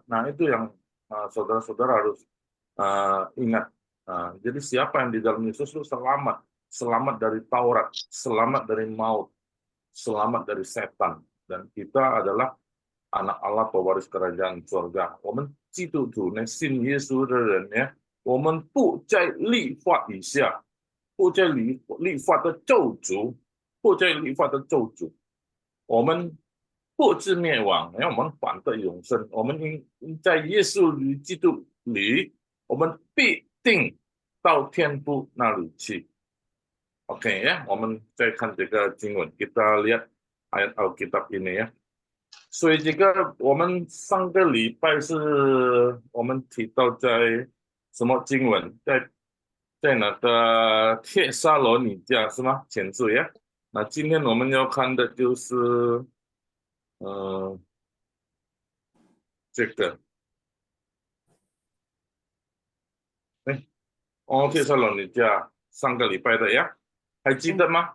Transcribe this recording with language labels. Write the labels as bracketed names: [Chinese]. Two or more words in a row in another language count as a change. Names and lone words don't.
[Indonesian] Nah, itu yang saudara-saudara harus ingat. Jadi siapa yang di dalam Yesus itu selamat. Selamat dari Taurat, selamat dari maut, selamat dari setan. Dan kita adalah anak Allah, pewaris kerajaan surga. [Chinese] 我们基督徒呢，信耶稣的人呢，我们不在律法以下，不在律法的咒诅，不在律法的咒诅。我们不至灭亡，因为我们反对永生，我们在耶稣基督里，我们必定到天父那里去。 [Indonesian] OK ya, [Chinese] 我们再看这个经文 [Indonesian] kita lihat ayat Alkitab ini ya. [Chinese] 所以这个我们上个礼拜是我们提到在什么经文，在那个帖撒罗尼迦是吗？前书呀。那今天我们要看的就是这个，哎，帖撒罗尼迦上个礼拜的呀，还记得吗？